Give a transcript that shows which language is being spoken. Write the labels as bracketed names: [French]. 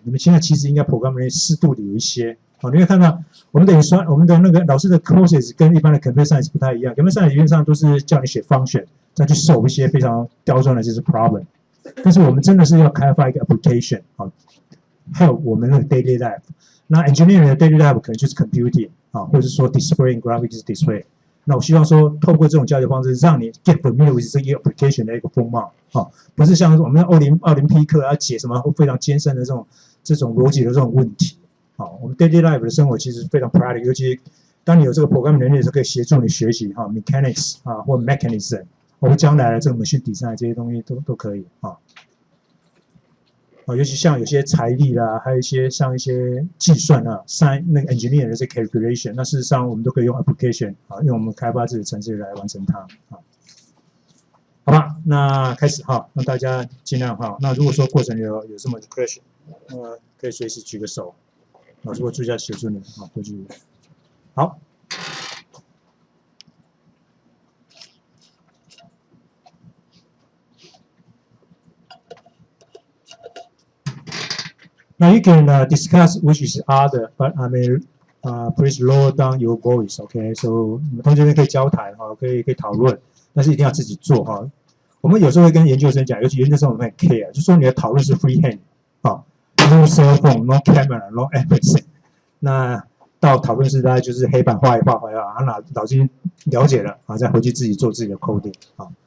[Chinese] 你们现在其实应该 program 适度的有一些。好，你会看到我们的那个老师的 courses 跟一般的 computer science 不太一样。computer science 理论上都是叫你写 function， 再去 solve 一些非常刁钻的就是 problem。但是我们真的是要开发一个 application， 好，还有我们的 daily life。那 engineering 的 daily life 可能就是 computing 啊，或者说 display and graphics display。那我希望说，透过这种教学方式，让你 get familiar with 这个 application 的一个风貌，啊，不是像我们20P课要解什么非常艰深的这种逻辑的这种问题。好，我们 daily life 的生活其实非常 practical， 尤其当你有这个 program 能力的时候，可以协助你学习哈 mechanics 啊或 mechanism， 或者将来的这个 machine design 这些东西都可以啊。尤其像有些财力啦，还有一些像一些计算啊，那个 engineer 的这 calculation， 那事实上我们都可以用 application 啊，用我们开发自己的程式来完成它啊。好吧，那开始哈，让大家尽量哈。那如果说过程有什么 question， 可以随时举个手。老师会助教协助你啊，过去。好。 [English] Now you can discuss which is other, but I mean, please lower down your voice, okay? [Chinese] So 你们同学们可以交谈哈，可以讨论，但是一定要自己做哈。我们有时候会跟研究生讲，尤其研究生我们很 care， 就说你的讨论是 freehand 啊 ， no cell phone, no camera, no everything。那到讨论室大概就是黑板画一画，脑筋了解了啊，再回去自己做自己的 coding 啊。